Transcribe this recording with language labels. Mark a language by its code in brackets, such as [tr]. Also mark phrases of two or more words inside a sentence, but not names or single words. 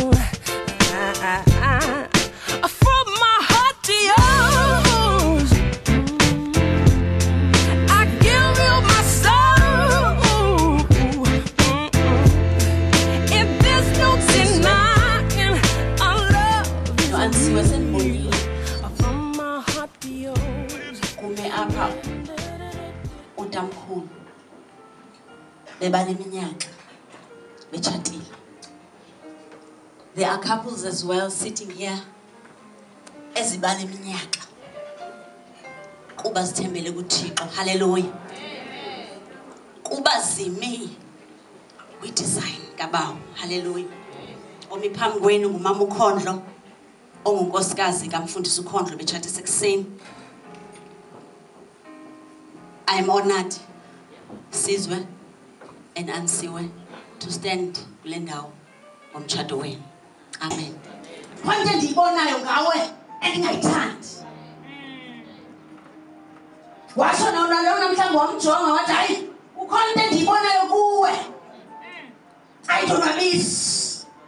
[en] From my heart to yours, I give you my soul. If there's no denying, I love you. From my heart to yours. [xh] Apha utamkhulu bebaneminyaka betshatile. [en] There are couples as well sitting here [xh] ezibaneminyaka kuba sithembele kuThixo. [en] Hallelujah. [xh] Kuba zime kwi-design kabawo. Hallelujah. Omi phambi kwenu ngumama uKhondlo ongunkosikazi kaMfundisi uKhondlo betshatise ekuseni. [en] I am honored, Sizwe and Siwe, to stand [xh] kule ndawo ngomtshato wenu. [en] Amen. [xh] Konke ndiyibonayo ngawe endingayithandi. Washo nalo namhlanje wamjonga wathi hayi ukhona into endiyibonayo kuwe. Ayidonwabisi.